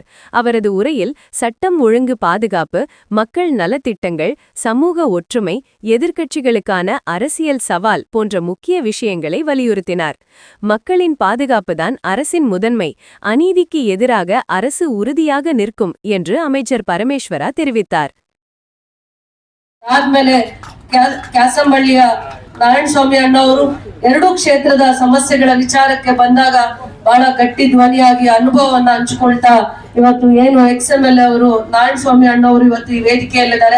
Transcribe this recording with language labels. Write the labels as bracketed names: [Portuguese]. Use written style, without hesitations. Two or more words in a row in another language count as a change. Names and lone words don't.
[Tamil] அவரது உரையில் சட்டம் ஒழுங்கு பாதுகாப்பு, மக்கள் நலத்திட்டங்கள், சமூக ஒற்றுமை, எதிர்க்கட்சிகளுக்கான அரசியல் சவால் போன்ற முக்கிய விஷயங்களை வலியுறுத்தினார். மக்களின் பாதுகாப்புதான் அரசின் முதன்மை, அநீதிக்கு எதிராக அரசு உறுதியாக நிற்கும் என்று அமைச்சர் பரமேஸ்வரா தெரிவித்தார். [Kannada] ಆದ್ಮೇಲೆ ಕ್ಯಾಸಂಬಳ್ಳಿಯ ನಾರಾಯಣಸ್ವಾಮಿ ಅಣ್ಣವರು ಎರಡೂ ಕ್ಷೇತ್ರದ ಸಮಸ್ಯೆಗಳ ವಿಚಾರಕ್ಕೆ ಬಂದಾಗ ಬಹಳ ಗಟ್ಟಿ ಧ್ವನಿಯಾಗಿ ಅನುಭವವನ್ನ ಹಂಚಿಕೊಳ್ತಾ ಇವತ್ತು ಏನು XMLA ಅವರು ನಾರಾಯಣಸ್ವಾಮಿ ಅಣ್ಣವರು ಇವತ್ತು ಈ ವೇದಿಕೆಯಲ್ಲಿದ್ದಾರೆ.